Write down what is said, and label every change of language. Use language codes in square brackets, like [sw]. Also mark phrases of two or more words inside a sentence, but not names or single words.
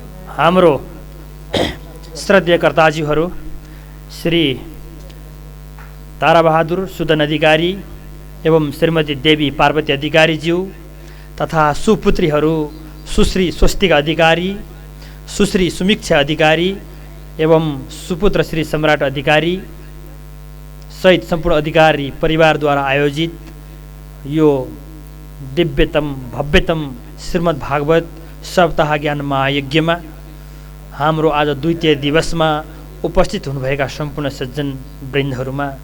[ne] हाम्रो श्रद्धेय कर्ताज्यूहरू श्री ताराबहादुर सुदन अधिकारी एवं श्रीमती देवी पार्वती अधिकारीज्यू तथा सुपुत्रीहरू सुश्री स्वस्तिका अधिकारी, सुश्री सुमीक्षा अधिकारी एवं सुपुत्र श्री सम्राट अधिकारी सहित सम्पूर्ण अधिकारी परिवारद्वारा आयोजित यो दिव्यतम भव्यतम श्रीमद् भागवत सप्ताह ज्ञान महायज्ञमा हाम्रो आज द्वितीय दिवसमा उपस्थित हुनुभएका सम्पूर्ण सज्जन वृन्दहरूमा